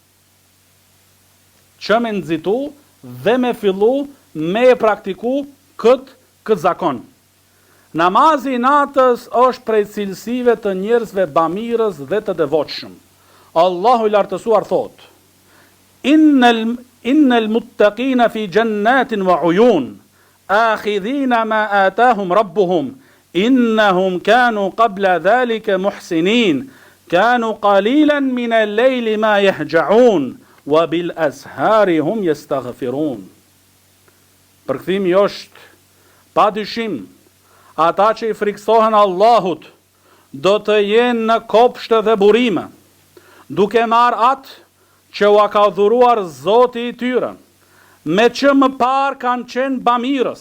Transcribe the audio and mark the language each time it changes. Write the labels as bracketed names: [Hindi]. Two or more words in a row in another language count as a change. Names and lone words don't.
[Albanian] Që me nxitu dhe me fillu me e praktiku këtë zakon. Namazi I natës është prej cilësive të njerëzve bamirës dhe të devotshëm. Allahu I lartësuar thot: [Arabic] إن المتقين في جنات وعيون آخذين ما آتاهم ربهم إنهم كانوا قبل ذلك محسنين كانوا قليلا من الليل ما يهجعون وبالأسحار هم يستغفرون. [Albanian] Përkthimi është padyshim, ata që I friksohen Allahut do të jenë në kopshte dhe burime, duke marrë atë që ua ka dhuruar Zoti I tyre, me që më parë kanë qenë bamirës.